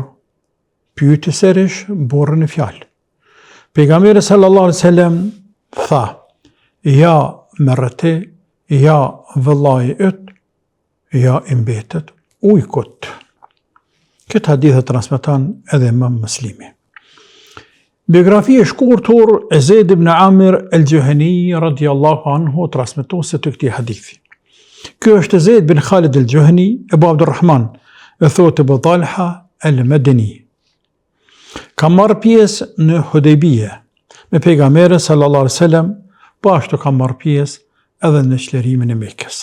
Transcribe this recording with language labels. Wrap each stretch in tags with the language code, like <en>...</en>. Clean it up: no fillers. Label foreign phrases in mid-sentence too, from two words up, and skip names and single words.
<sq>Pyeti sërish burrin e fjalë. Pejgamberi</sq> <ar>صلى الله عليه وسلم</ar> <sq>tha: ja merreti, ja vëllai yt, ja i mbetet ujkut. Këtë hadith e transmeton edhe Imam Muslimi. Biografia e shkurtur e Zeid ibn Amir al-Juhani</sq> <ar>رضي الله عنه</ar> <sq>transmetuese të këtij hadithi. Ky është Zeid bin Khalid al-Juhani Abu Abdurrahman, e thotë Abu Talha al-Madani. Ka marrë pjesë në Hudejbije me pejgamberin</sq> <ar>صلى الله عليه وسلم,</ar> <sq>po ashtu ka marrë pjesë edhe në çlirimin e Mekës.</sq>